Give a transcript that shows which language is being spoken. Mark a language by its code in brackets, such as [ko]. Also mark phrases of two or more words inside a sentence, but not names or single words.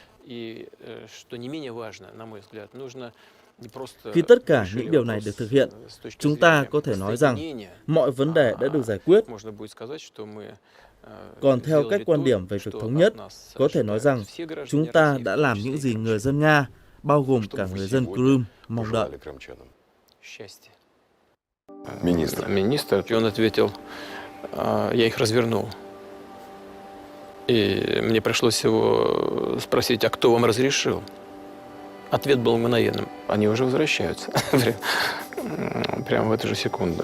[vi] Khi tất cả những điều này được thực hiện, chúng ta có thể nói rằng mọi vấn đề đã được giải quyết. Còn theo cách quan điểm về việc thống nhất, có thể nói rằng chúng ta đã làm những gì người dân Nga, bao gồm cả người dân Crimea, mong đợi. [ru] Министр, он ответил, я их развернул. И мне пришлось его спросить, а кто вам разрешил? Ответ был мгновенным. Они уже возвращаются. Прямо в эту же секунду.